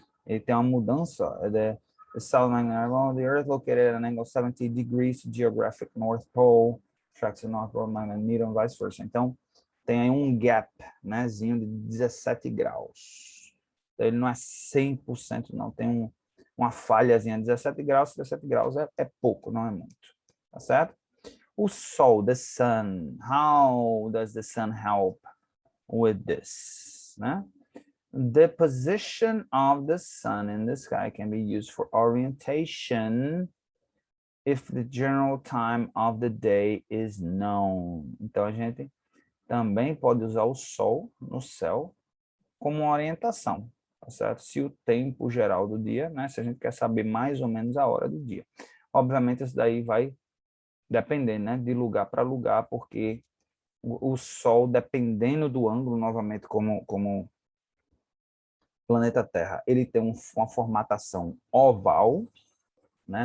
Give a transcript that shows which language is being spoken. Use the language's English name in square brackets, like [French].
[Portuguese] Ele tem uma mudança, [English] the South Magnetic of the Earth located at an angle 70 degrees to geographic North Pole, tracks the North Pole, magnetic needle, and vice versa. [Portuguese] Então, tem aí um gap, né, de 17 graus. Então, ele não é 100% não, tem uma falhazinha, 17 graus é pouco, não é muito, tá certo? O Sol, [English] the Sun, how does the Sun help with this, né? The position of the Sun in the sky can be used for orientation if the general time of the day is known. [Portuguese] Então, a gente também pode usar o Sol no céu como uma orientação, tá certo? Se o tempo geral do dia, né? Se a gente quer saber mais ou menos a hora do dia. Obviamente, isso daí vai depender, né? De lugar para lugar, porque o Sol, dependendo do ângulo, novamente, como planeta Terra, ele tem uma formatação oval, né?